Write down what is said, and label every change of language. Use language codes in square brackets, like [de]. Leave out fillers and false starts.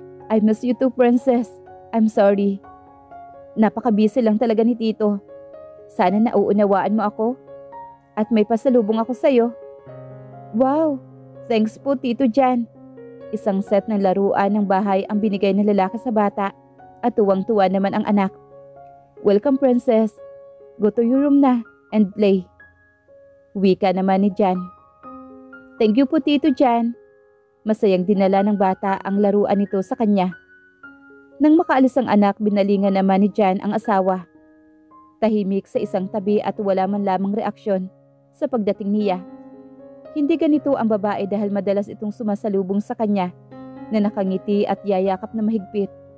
[en] I miss you too, Princess. I'm sorry. [tl] Napaka-busy lang talaga ni Tito. Sana nauunawaan mo ako. At may pasalubong ako sa'yo. Wow! [en] Thanks po, Tito Jan. [tl] Isang set ng laruan ng bahay ang binigay ng lalaki sa bata at tuwang-tuwa naman ang anak. [en] Welcome, Princess. Go to your room na and play. [tl] Wika naman ni Jan. [en] Thank you po, Tito Jan. [tl] Masayang dinala ng bata ang laruan nito sa kanya. Nang makaalis ang anak, binalingan naman ni Jan ang asawa. Tahimik sa isang tabi at wala man lamang reaksyon sa pagdating niya. Hindi ganito ang babae dahil madalas itong sumasalubong sa kanya na nakangiti at yayakap na mahigpit.